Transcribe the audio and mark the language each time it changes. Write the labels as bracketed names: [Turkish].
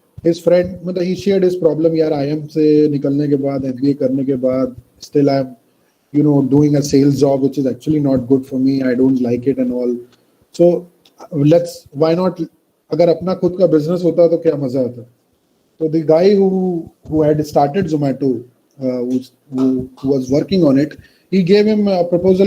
[English] His friend, मतलब he shared his problem. [Hindi] यार IM से निकलने के बाद, [English] MBA करने के बाद, still I'm, doing a sales job which is actually not good for me. I don't like it and all. So why not, [Hindi] अगर अपना खुद का business होता तो क्या मजा आता. [English] So the guy who had started Zomato, who was working on it, he gave him a proposal.